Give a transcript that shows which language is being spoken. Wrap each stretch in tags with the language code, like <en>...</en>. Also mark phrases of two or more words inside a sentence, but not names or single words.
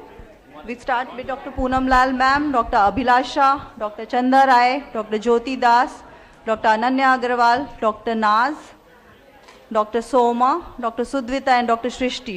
<en>We start with Dr. Poonam Lal ma'am, Dr. Abhilasha, Dr. Chanda Rai, Dr. Jyoti Das, Dr. Ananya Agarwal, Dr. Naz, Dr. Soma, Dr. Sudvita and Dr. Shrishti.</en>